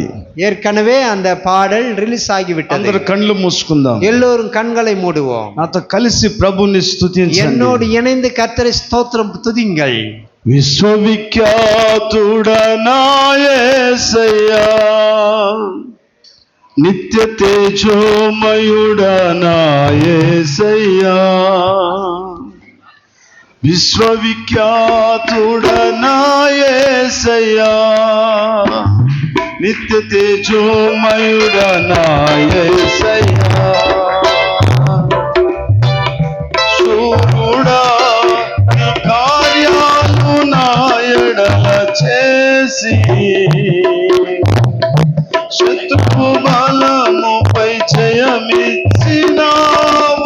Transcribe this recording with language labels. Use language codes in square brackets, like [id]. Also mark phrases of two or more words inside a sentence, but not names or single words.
[ta] ஏற்கனவே அந்த பாடல் ரிலீஸ் ஆகிவிட்டது. [te] అందరూ కళ్ళు మూసుకుందాం. [ta] எல்லோரும் கண்களை மூடுவோம். [te] నాతో కలిసి ప్రభుని స్తుతించండి. [ta] என்னோடு இணைந்து கர்த்தரை ஸ்தோத்திரம் துதிங்கள். [te] విశ్వవిఖ్యాతుడనా యేసయ్యా, నిత్య తేజోమయుడనా యేసయ్యా, విశ్వవిఖ్యాతుడనా యేసయ్యా, నిత్య తేజోమయుడనా యేసయ్యా, శూరుడా నీ కార్యాలు నా ఎడల చేసి శత్రు బలముపై జయమిచ్చినావు.